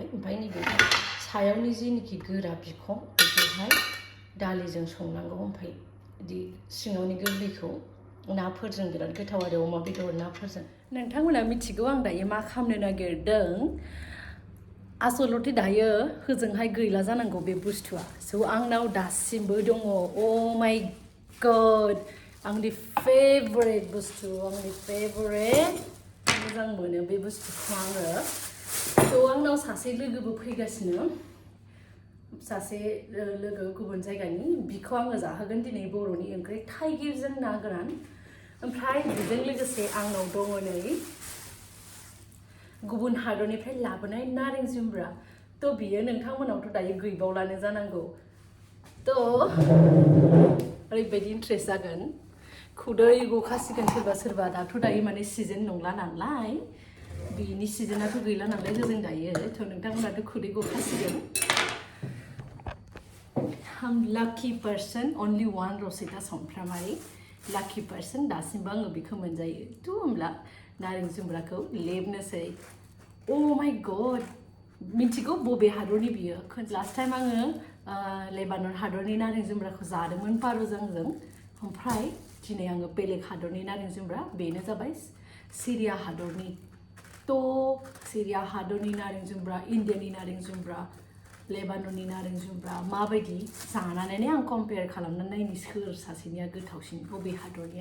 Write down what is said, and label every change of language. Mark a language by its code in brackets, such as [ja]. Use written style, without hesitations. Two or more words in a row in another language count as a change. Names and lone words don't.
[brx] ओमफ्राय नैबे सायावनि जेनिखि गोरा बिखं बेखौहाय दालिजों संनांगौ. ओमफ्राय बिदि सिङावनि गोरलैखौ नाफोरजों बिराद गोथाव आरो अमा बेदर नाफोरजों. नोंथांमोना मिथिगौ आं दायो मा खालामनो नागिरदों. आसलथे दायो होजोंहाय गैला जानांगौ बे बुस्थुआ. स' आंनाव दासिमबो दङ. [en] Oh my god. [brx] आंनि फेभरेट बुस्थु. आंनि फेभरेट. मोजां मोनो बे बुस्थुखौ आङो. स' आंनाव सासे लोगोबो फैगासिनो. सासे लोगो गुबुन जायगानि. बिखौ आङो जाहोगोन दिनै बर'नि ओंख्रि थाइगिरजों ना गोरान. ओमफ्राय बेजों लोगोसे आंनाव दङ नै गुबुन हादरनिफ्राय लाबोनाय नारें जुमब्रा. थ' बियो नोंथांमोनावथ' दायो गैबावलानो जानांगौ. थ' ओरैबायदि इन्ट्रेस्ट जागोन. खुदै गखासिगोन सोरबा दाथ' दायो माने सिजन नंला नालाय. बिनि सिजनाथ' गैला नालाय जों दायो. थ' नोंथांमोनाथ' खुदै गखासिगोन. [en] I'm lucky person. Only one Rosita Sompramari. Lucky person. [brx] दासिमबो आङो बेखौ मोनजायो. थ' होमब्ला नारें जुमब्राखौ लेबनोसै. [en] Oh my god. [brx] मिथिगौ बबे हादरनि बियो? [en] last time [brx] आङो लेबानन हादरनि नारें जुमब्राखौ जादोंमोन पारुजोंजों. ओमफ्राय दिनै आङो बेलेग हादरनि नारें जुमब्रा. बेनो जाबाय सिरिया हादरनि. थ' सिरिया हादरनि नारें जुमब्रा, इन्डियानि नारें जुमब्रा, लेबानननि नारें जुमब्रा माबायदि जानानै आं कम्पेयार खालामनानै नायनि सोर सासेनिया गोथावसिन बबे हादरनिया.